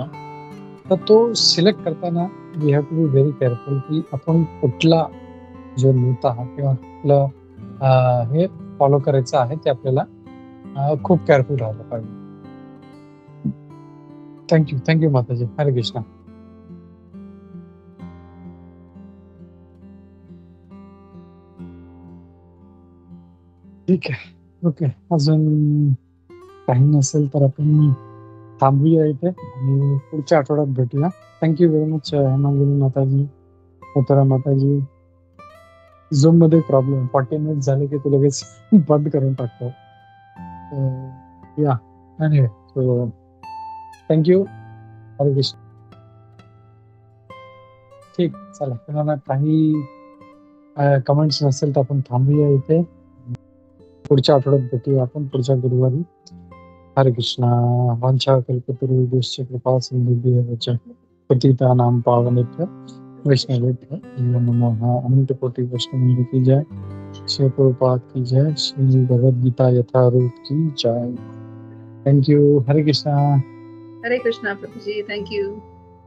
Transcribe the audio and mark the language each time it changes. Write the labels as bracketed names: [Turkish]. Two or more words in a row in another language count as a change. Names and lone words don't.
[Marathi] तर तो सिलेक्ट करताना [English] we have to be very careful [Marathi] की आपण कुठला जो नेता किंवा कुठलं हे फॉलो करायचं आहे ते आपल्याला खूप केअरफुल राहायला पाहिजे. [English] thank you माताजी. [Sanskrit] हरे कृष्ण. [Marathi] ठीक आहे, ओके. अजून काही नसेल तर आपण थांबूया इथे आणि पुढच्या आठवड्यात भेटूया. [English] thank you very much हेमांगिनी माताजी, मथुरा माताजी. [Marathi] झूम मध्ये प्रॉब्लेम, 40 मिनिट झाले की तू लगेच बंद करून टाकतो. [English] yeah anyway, so thank you. [Sanskrit] हरे कृष्ण. [Marathi] ठीक, चला. तुम्हाला काही कमेंट्स नसेल तर आपण थांबूया इथे. पुढच्या आठवड्यात भेटूया आपण पुढच्या गुरुवारी. [Sanskrit] हरे कृष्ण. वांछा कल्पतरुभ्यश्च कृपा सिंधुभ्यश्च पतितानां पावनेभ्यो वैष्णवेभ्यो नमो नमः. [Hindi] अनंत कोटि वैष्णव की जय. श्री प्रभुपाद की जय. श्री भगवद गीता यथारूप की जय. [English] thank you. [Sanskrit] हरे कृष्णा. हरे कृष्णा प्रभूजी. [English] thank you.